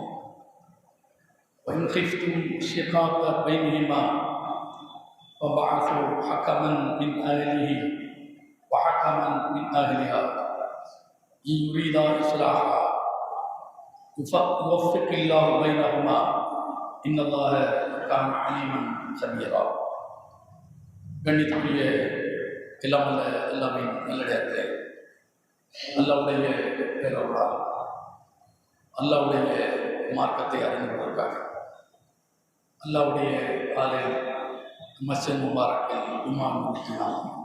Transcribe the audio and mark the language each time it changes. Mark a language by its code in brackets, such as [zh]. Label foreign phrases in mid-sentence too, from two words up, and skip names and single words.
[ar] وإن خفتم شقاق بينهما فبعثوا حكما من أهله وحكما من أهلها إن يريدا إصلاحا يوفق الله بينهما إن الله كان عليما خبيرا. [ta] கண்ணியத்துக்குரிய எல்லாம் அல்ல எல்லாமே நல்லடியார்களே, அல்லாவுடைய பேரவர்களால் அல்லாவுடைய மார்க்கத்தை அறிந்துவதற்காக அல்லாவுடைய ஆலயம் மஸ்ஜித் முபாரக்கில் இமாம் முடிக்கலாம்.